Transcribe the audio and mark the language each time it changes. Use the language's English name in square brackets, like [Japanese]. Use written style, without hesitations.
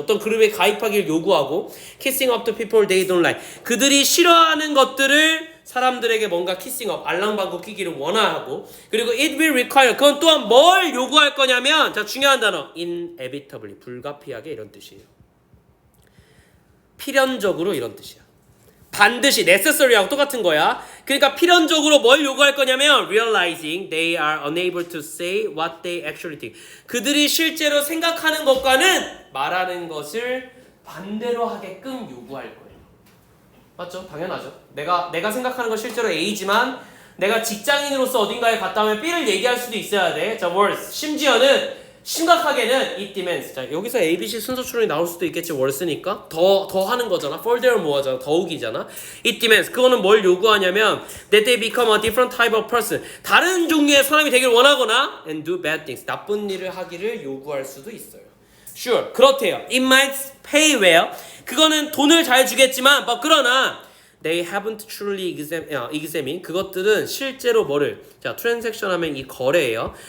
[Korean] 어떤 그룹에 가입하기를 요구하고 [English] kissing up to people they don't like, [Korean] 그들이 싫어하는 것들을 사람들에게 뭔가 키싱업, 알랑방구 끼기를 원하고, 그리고 [English] it will require, [Korean] 그건 또한 뭘 요구할 거냐면, 자, 중요한 단어 inevitably, 불가피하게, 이런 뜻이에요. 필연적으로 이런 뜻이야. 반드시 necessary하고 똑같은 거야. 그러니까 필연적으로 뭘 요구할 거냐면 [English] realizing they are unable to say what they actually think. [Korean] 그들이 실제로 생각하는 것과는 말하는 것을 반대로 하게끔 요구할 거예요. 맞죠? 당연하죠. 내가 생각하는 건 실제로 A지만 내가 직장인으로서 어딘가에 갔다 오면 B를 얘기할 수도 있어야 돼. 자, worse. 심지어는 심각하게는 [English] it demands. [Korean] 자, 여기서 A, B, C 순서 추론이 나올 수도 있겠지. worse니까 더 하는 거잖아. [English] further more [Korean] 하잖아. 더욱이잖아. [English] it demands. [Korean] 그거는 뭘 요구하냐면 [English] that they become a different type of person. [Korean] 다른 종류의 사람이 되길 원하거나 [English] and do bad things. [Korean] 나쁜 일을 하기를 요구할 수도 있어요. [English] Sure. [Korean] 그렇대요. [English] It might pay well. [Korean] 그거는 돈을 잘 주겠지만 그러나 [English] they haven't truly examined. [Korean] 그것들은 실제로 뭐를 자 transaction 하면 이 거래예요.